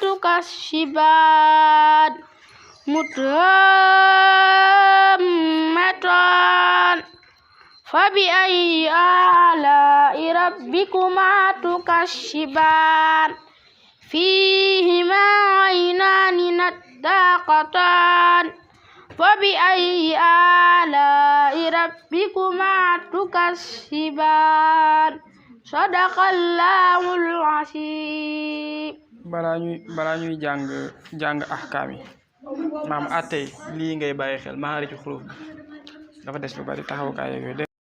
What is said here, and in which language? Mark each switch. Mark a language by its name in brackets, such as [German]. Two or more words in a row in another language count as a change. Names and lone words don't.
[Arabic] تكذبان مدهامتان فبأي آلاء ربكما تكذبان فيهما عينان نضاختان فبأي آلاء ربكما تكذبان صدق الله العظيم. [Wolof] balaa ñuy jàng ahkaam yi maam attey lii ngay bàyyi xel [Arabic] مخارج الحروف [Wolof] bi dafa des lu bari taxawukaay yooyu